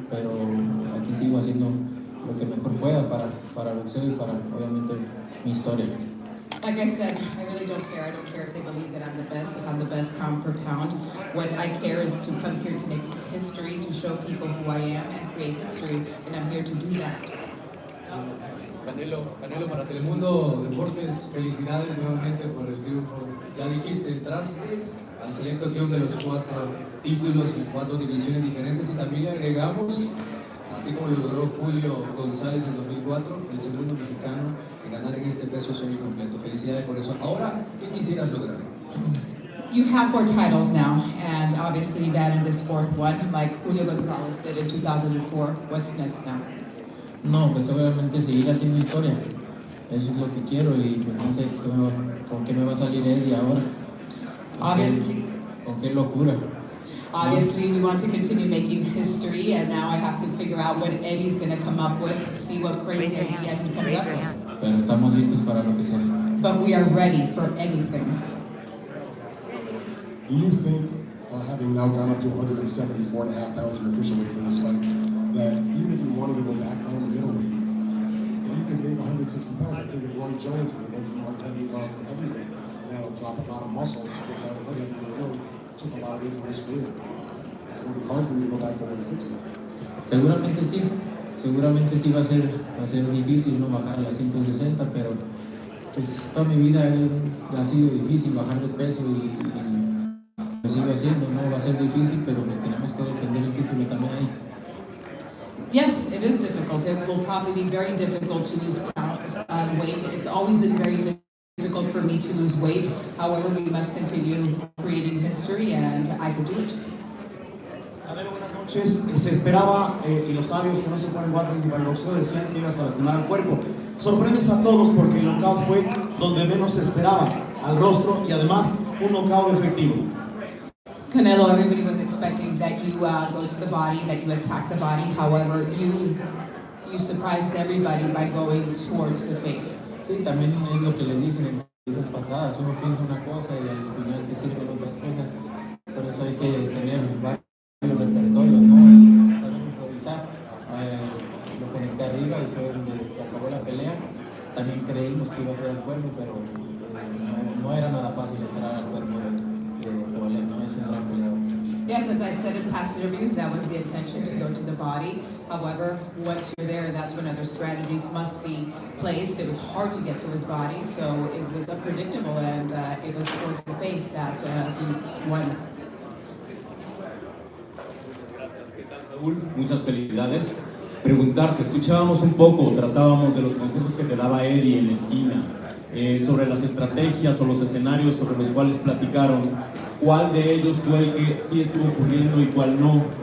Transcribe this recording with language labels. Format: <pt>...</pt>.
<es>Pero aquí sigo haciendo lo que mejor pueda para boxeo y para obviamente mi historia.</es> <en>Like I said, I really don't care. I don't care if they believe that I'm the best, if I'm the best pound for pound. What I care is to come here to make history, to show people who I am and create history, and I'm here to do that.</en> <es>Canelo, para Telemundo Deportes, felicidades nuevamente por el triunfo. Ya dijiste, entraste al selecto club de los 4 títulos en 4 divisiones diferentes y también le agregamos, así como lo logró Julio González en 2004, el segundo mexicano en ganar en este peso semicompleto. Felicidades por eso. Ahora, ¿qué quisieras lograr?</es> <en>You have 4 titles now, and obviously you've added this 4th one, like Julio González did in 2004. What's next now?</en> <es>No, pues obviamente seguir haciendo historia. Eso es lo que quiero y pues no sé con qué me va a salir Eddie ahora.</es> <en>Obviously.</en> <es>Con qué locura.</es> <en>Obviously, we want to continue making history, and now I have to figure out what Eddie's going to come up with, see what crazy idea he comes up with.</en> <es>Pero estamos listos para lo que sea.</es> <en>But we are ready for anything. Do you think, having now gone up to 174.5 pounds in official weight for this fight, that even if you wanted to go back down to middleweight, that you could make 160 pounds? I think if Roy Jones would have went from light heavyweight from heavyweight, and that'll drop a lot of muscle to get down to light heavyweight, really took a lot away from his career. It's going to be hard for you to go back to 160.</en> <es>Seguramente sí va a ser difícil no bajar a las 160, pero pues toda mi vida ha sido difícil bajar de peso y lo sigo haciendo, no va a ser difícil, pero pues tenemos que defender el título también ahí.</es> <en>Yes, it is difficult. It will probably be very difficult to lose weight. It's always been very difficult for me to lose weight. However, we must continue creating history, and I can do it.</en> <es>Buenas noches. Se esperaba, y los sabios que no se ponen guantes para el boxeo decían que ibas a lastimar al cuerpo. Sorprendes a todos porque el knockout fue donde menos se esperaba, al rostro y además un knockout efectivo.</es> <en>Canelo, everybody was expecting that you go to the body, that you attack the body. However, you surprised everybody by going towards the face.</en> <es>Sí, también es lo que les dije en entrevistas pasadas. Uno piensa una cosa y al final te sirven otras cosas. Por eso hay que tener varios repertorios, ¿no? Y también improvisar. Lo conecté arriba y fue donde se acabó la pelea. También creímos que iba a ser al cuerpo, pero no era nada fácil entrar al cuerpo de Kovalev, no es un gran peleador.</es> <en>Yes, as I said in past interviews, that was the intention, to go to the body. However, once you're there, that's when other strategies must be placed. It was hard to get to his body, so it was unpredictable, and it was towards the face that we won.</en> <es>Saúl, muchas felicidades. Preguntarte, escuchábamos un poco, tratábamos de los consejos que te daba Eddie en la esquina, sobre las estrategias o los escenarios sobre los cuales platicaron. ¿Cuál de ellos fue el que sí estuvo ocurriendo y cuál no?</es>